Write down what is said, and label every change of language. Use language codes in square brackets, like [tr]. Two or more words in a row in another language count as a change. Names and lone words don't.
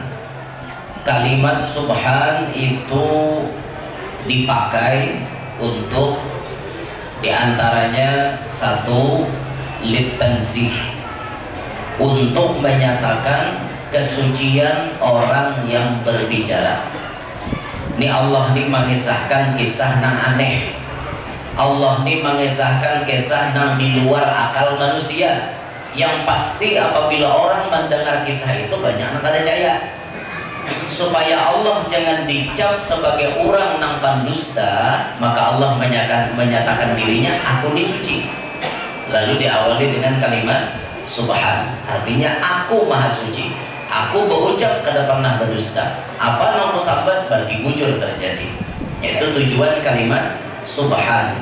[id] Kalimat subhan itu dipakai untuk diantaranya satu, litanzih, untuk menyatakan kesucian orang yang berbicara. Ini Allah ini mengisahkan kisah nang aneh, Allah ini mengisahkan kisah nang di luar akal manusia, yang pasti apabila orang mendengar kisah itu banyak yang kada percaya. Supaya Allah jangan dicap sebagai orang nang pandusta, maka Allah menyatakan dirinya aku ini suci. Lalu diawali dengan kalimat subhan, artinya aku maha suci, aku berucap kada pernah berdusta. Apa yang sahabat berarti bujur terjadi. Yaitu tujuan kalimat subhan.